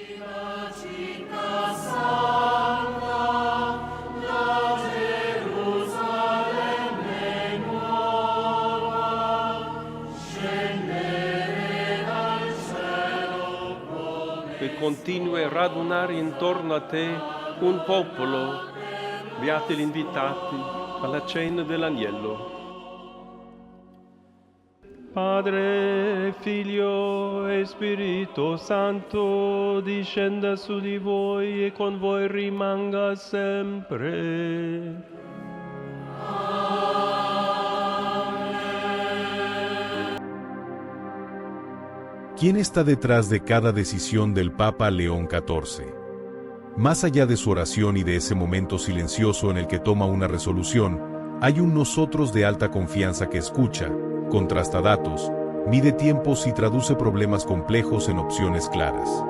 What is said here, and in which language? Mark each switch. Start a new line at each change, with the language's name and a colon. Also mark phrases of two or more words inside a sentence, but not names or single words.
Italian: Che continui a radunare intorno a te un popolo, beati gli invitati alla cena dell'Agnello. Padre, Figlio e Spirito Santo, discenda su di voi e con voi rimanga sempre.
Spanish: ¿Quién está detrás de cada decisión del Papa León XIV? Más allá de su oración y de ese momento silencioso en el que toma una resolución, hay un nosotros de alta confianza que escucha, contrasta datos, mide tiempos y traduce problemas complejos en opciones claras.